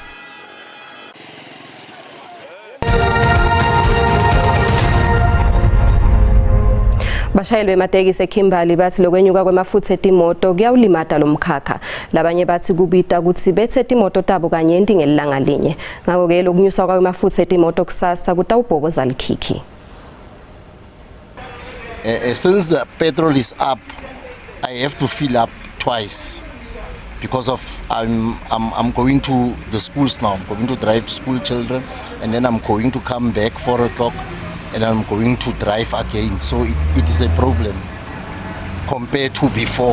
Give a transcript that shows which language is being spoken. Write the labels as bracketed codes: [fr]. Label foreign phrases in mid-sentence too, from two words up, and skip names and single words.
[ss] Bashayeli bematekisi eKimberley bathi lokwenyuka kwemafutha etimoto kuyawulimata lomkhakha. Labanye bathi kubita ukuthi bethe etimoto tabo kanye ngelanga linye. Ngakho ke lokunyusa kwemafutha etimoto kusasa kutawubhoboza likhikhi. [en] Since the petrol is up, I have to fill up twice because of I'm going to the schools now. I'm going to drive school children, and then I'm going to come back 4 o'clock. And I'm going to drive again, so it is a problem compared to before.